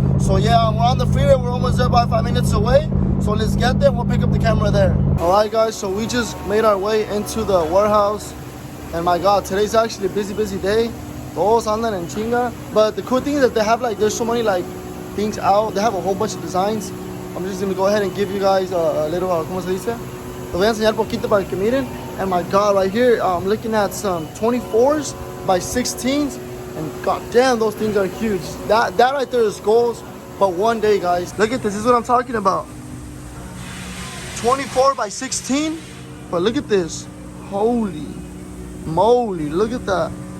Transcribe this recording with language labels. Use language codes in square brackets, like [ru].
[en] So yeah, we're on the freeway. We're almost there, about 5 minutes away. So let's get there. We'll pick up the camera there. All right, guys. So we just made our way into the warehouse, and my God, today's actually a busy day. [es] Todos andan en chinga. [en] But the cool thing is that they have like there's so many like things out. They have a whole bunch of designs. I'm just gonna go ahead and give you guys a little, [es] ¿cómo se dice? Les voy a enseñar poquito para que miren. [en] And my God, right here, I'm looking at some 24s by 16s. And goddamn, those things are huge. That right there is goals. But one day, guys, look at this. This is what I'm talking about. 24 by 16. But look at this. Holy moly, look at that.